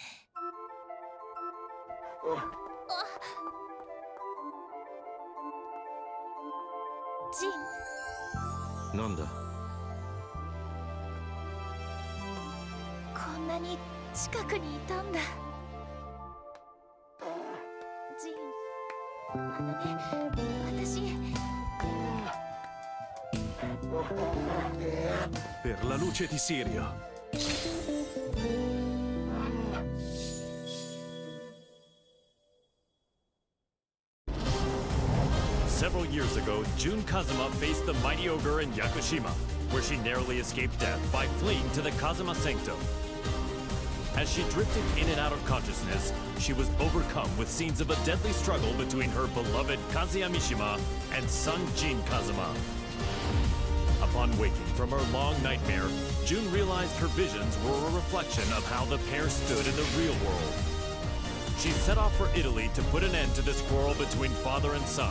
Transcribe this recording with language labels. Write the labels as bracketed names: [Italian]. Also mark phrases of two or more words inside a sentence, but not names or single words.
[Japanese] ジン。なんだ？こんなに近くにいたんだ。ジン、私。 [Italian] Per la luce di Sirio. [English] Several years ago, Jun Kazama faced the mighty ogre in Yakushima, where she narrowly escaped death by fleeing to the Kazama Sanctum. As she drifted in and out of consciousness, she was overcome with scenes of a deadly struggle between her beloved Kazuya Mishima and son Jin Kazama. Upon waking from her long nightmare, Jun realized her visions were a reflection of how the pair stood in the real world. She set off for Italy to put an end to this quarrel between father and son.